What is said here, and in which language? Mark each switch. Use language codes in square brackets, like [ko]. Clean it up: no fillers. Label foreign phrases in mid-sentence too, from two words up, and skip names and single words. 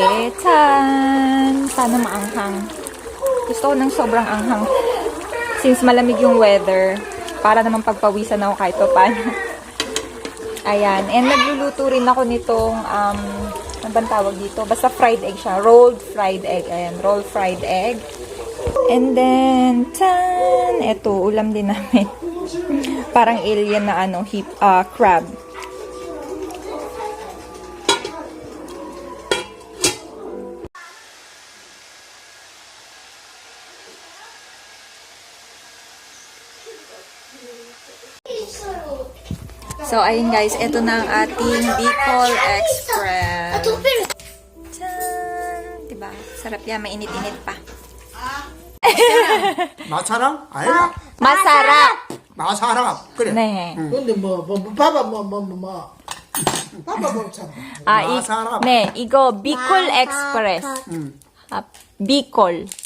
[tl] Tan! Sana maanghang. Gusto ko ng sobrang anghang. Since malamig yung weather, para naman pagpawisan ako kahit pa paano. Ayan. And nagluluto rin ako nitong, ano bang tawag dito? Basta [en] fried egg [tl] siya. [en] Rolled fried egg. Ayan, rolled fried egg. And then, [tl] tan! Eto, ulam din namin. Parang alien na crab. So, ayun guys, ito na ang ating Bicol Express. Tsan! Diba? Sarap yan, mainit-init pa. [ko] 마사람? 아니야. [tl] Masarap! [ko] 마사람. 그래. 네. 근데 봐봐 봐봐 먹잖아. 마사람. 네, 이거 Bicol Express. Bicol.